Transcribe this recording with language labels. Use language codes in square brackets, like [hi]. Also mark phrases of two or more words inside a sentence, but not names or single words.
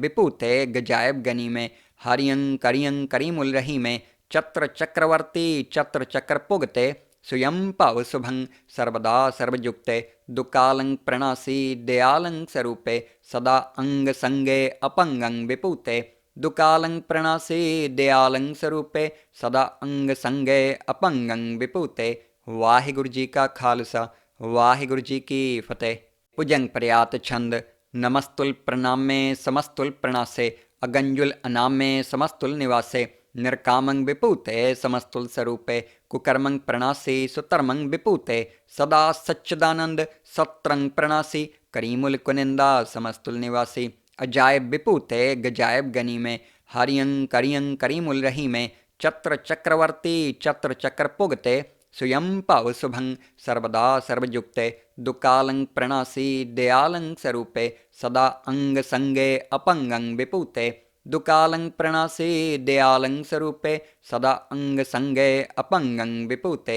[bra] विपूते गजायब गनी में हरियं करियं करीमुल रही में चत्र चक्रवर्ती चत्र चक्र पुगते स्वयं पाव शुभं सर्वदा सर्वयुक्ते दुकालं प्रणासी दयालं स्वरूपे सदा अंग संगे अपंगं विपूते दुकालं प्रणासे दयालं स्वरूपे सदा अंग संगे अपंगं विभूते। [pa] ਵਾਹਿਗੁਰੂ ਜੀ ਕਾ ਖ਼ਾਲਸਾ ਵਾਹਿਗੁਰੂ ਜੀ ਕੀ ਫ਼ਤਹਿ। [bra] भुजंग प्रयात छंद। नमस्तुल प्रणामे समस्तुल प्रणासे अगंजुल अनामे समस्तुल निवासे निर्कामं विपूते समस्तुल स्वरूपे कुकर्मं प्रणासी सुतर्मं विपूते सदा सच्चिदानंद सत्रंग प्रणासी करीमुल कुनिंदा समस्तुल निवासी अजायब विपूते गजायब गनी में हरियं करियं करीमुल रही में चत्र चक्रवर्ती चत्र चक्र पुगते स्वयं पाव शुभं सर्वदा सर्वयुक्ते दुकालं प्रणासी दयालं स्वरूपे सदा अंग संगे अपंगं विपूते दुकालं प्रणासी दयालं स्वरूपे सदा अंग संगे अपंगं विपूते।